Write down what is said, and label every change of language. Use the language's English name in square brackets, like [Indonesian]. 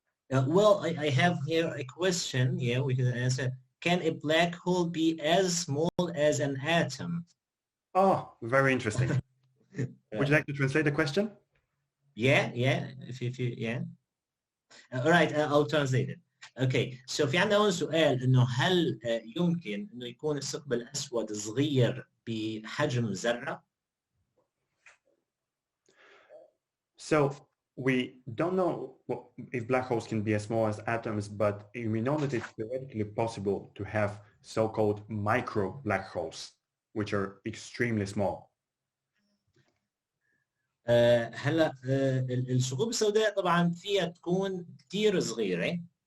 [English] Well, I have here a question. Yeah, we can answer. Can a black hole be as small as an atom? Oh, very interesting. Would you like to translate the question? Yeah. If you, yeah. All right, I'll translate it. Okay, so [Arabic] في عندنا هون سؤال انه هل يمكن انه يكون الثقب الاسود صغير بحجم ذرة؟ [English] So we don't know if black holes can be as small as atoms, but we know that it's theoretically possible to have so-called micro black holes, which are extremely small. [Arabic] هلا الثقوب السوداء طبعا فيها تكون كثير صغيرة.